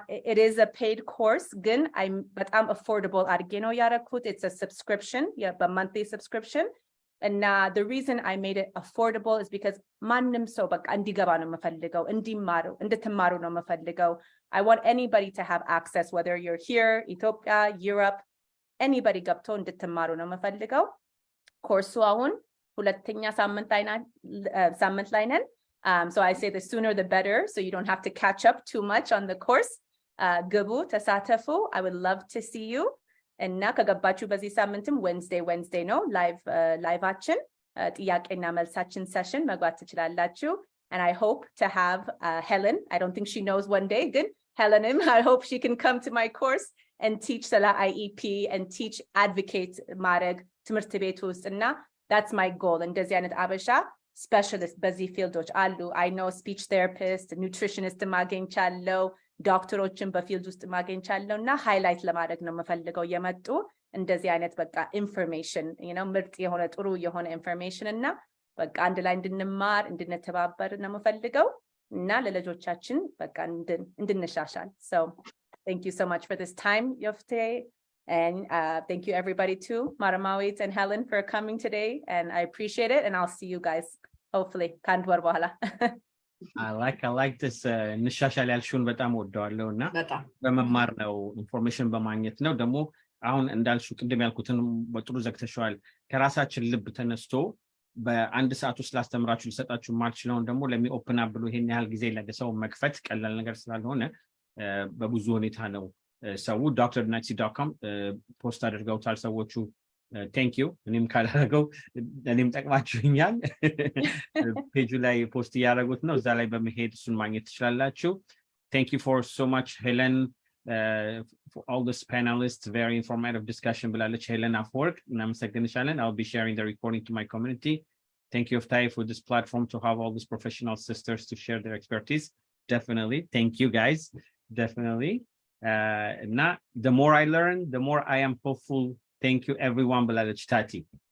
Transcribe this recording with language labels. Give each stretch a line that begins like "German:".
English: It is a paid course
Amharic: ግን በጣም
English: affordable
Amharic: አድርጌ ነው ያደረኩት.
English: it's a subscription, a monthly subscription. And the reason I made it affordable is because
Amharic: ማንም ሰው በቃ እንዲገባ ነው የምፈልገው,
English: እንድትማሩ ነው የምፈልገው. I want anybody to have access, whether you're here, Ethiopia, Europe, anybody
Amharic: ገብቶ እንድትማሩ ነው የምፈልገው. ኮርሱ አሁን ሁለተኛ ሳምንት ላይ ነን.
English: So I say the sooner the better, so you don't have to catch up too much on the course.
Amharic: ግቡ, ተሳተፉ.
English: I would love to see you.
Amharic: እና ከገባችሁ በዚህ ሳምንትም Wednesday ነው ላይቫችን ጥያቄና መልሳችን session መግባት ትችላላችሁ.
English: And I hope to have Helen. I don't think she knows one day. Good. Helen, I hope she can come to my course and teach Sala IEP and teach advocate
Amharic: ማድረግ ትምህርት ቤት ውስጥ.
English: እና that's my goal.
Amharic: እንደዚህ አይነት አበሻ specialist በዚህ ፊልዶች አሉ.
English: I know speech therapist, nutritionist
Amharic: ማግኘቻለሁ, ዶክተሮችን በፊልድ ውስጥ ማግኘቻለሁ. እና ሃይላይት ለማድረግ ነው የምፈልገው የመጡ እንደዚህ አይነት በቃ ኢንፎርሜሽን ምርጥ የሆነ ጥሩ የሆነ ኢንፎርሜሽን እና በቃ አንድ ላይ እንድንማር እንድንተባበር ነው የምፈልገው እና ለልጆቻችን በቃ እንድንሻሻል.
English: So thank you so much for this time, Yoftahe, and thank you everybody too, Maramawit and Helen, for coming today, and I appreciate it, and I'll see you guys hopefully
Amharic: ከአንድ ወር በኋላ. I like this እንሻሻል ያልሽውን በጣም ወደዋለሁ እና በመማር ነው ኢንፎርሜሽን በማግኘት ነው። ደግሞ አሁን እንዳልሽው ቅድም ያልኩትን በጥሩ ዘግተሽዋል። ከራሳችን ልብ ተነስቶ በአንድ ሰዓት ውስጥ ላስተምራችሁ ልሰጣችሁ ማልችለውን ደግሞ ለሚ ኦፕን አፕ ብሎ ይሄን ያህል ጊዜ ለሰው መክፈት ቀላል ነገር ስላልሆነ በብዙ ሁኔታ ነው ሰው doctornetsy.com ፖስት አድርገውታል ሰዎቹ።
English: ቴንክ ዩ
Amharic: እኔም ካላረገው እኔም ጠቅማችሁኛል። ፔጁ ላይ ፖስት እያደረጉት ነው፣ እዛ ላይ በመሄድ እሱን ማግኘት ትችላላችሁ።
English: ቴንክ ዩ ፎር ሶ ማች
Amharic: ሄለን
English: for all this panelists, very informative discussion
Amharic: ብላለች ሄለን አፍወርቅ፣ እናመሰግንሻለን.
English: I'll be sharing the recording to my community. Thank you, Yoftahe, for this platform to have all these professional sisters to share their expertise. Definitely. Thank you, guys. Definitely. The more I learn, the more I am hopeful. Thank you, everyone. Belalach Tati.